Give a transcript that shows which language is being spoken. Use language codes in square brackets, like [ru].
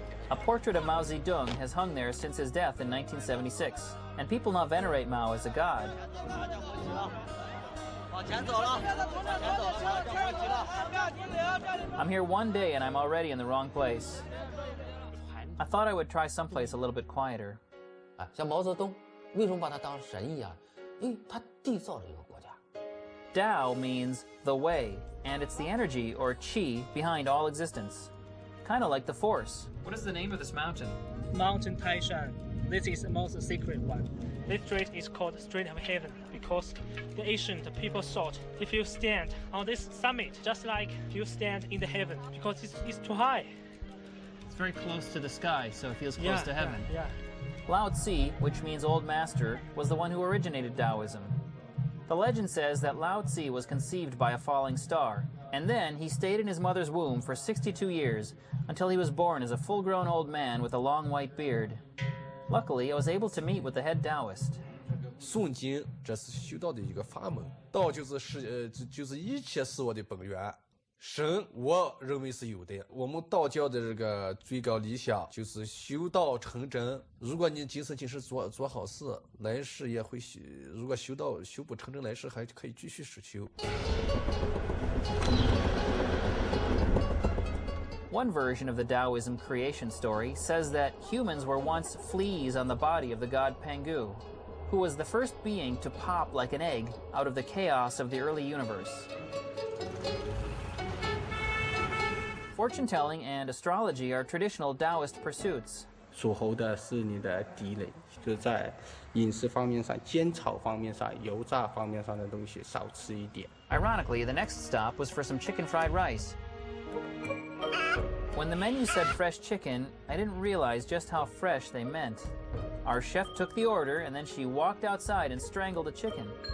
[en] A portrait of Mao Zedong has hung there since his death in 1976, and people now venerate Mao as a god. I'm here one day and I'm already in the wrong place. I thought I would try someplace a little bit quieter. [zh] 像毛泽东，为什么把他当神一样？因为他缔造了一个国家。 [en] Tao means the way, and it's the energy or qi behind all existence. Kind of like the force. What is the name of this mountain? Mountain Taishan. This is the most secret one. This street is called Street of Heaven because the ancient people thought if you stand on this summit, just like you stand in the heaven, because it's too high. It's very close to the sky, so it feels close to heaven. Yeah. Lao Tzu, which means old master, was the one who originated Taoism. The legend says that Lao Tzu was conceived by a falling star, and then he stayed in his mother's womb for 62 years until he was born as a full-grown old man with a long white beard. Luckily, I was able to meet with the head Taoist. [zh] 诵经，这是修道的一个法门。道就是一切事物的本源。神，我认为是有的。我们道教的这个最高理想就是修道成真。如果你今生今世做好事，来世也会修。如果修不成真，来世还可以继续实修。 [en] One version of the Taoism creation story says that humans were once fleas on the body of the god Pangu, who was the first being to pop like an egg out of the chaos of the early universe. Fortune-telling and astrology are traditional Taoist pursuits. [zh] 属猴的是你的地雷，就在饮食方面上、煎炒方面上、油炸方面上的东西少吃一点。 [en] Ironically, the next stop was for some chicken fried rice. When the menu said fresh chicken, I didn't realize just how fresh they meant. Our chef took the order and then she walked outside and strangled a chicken.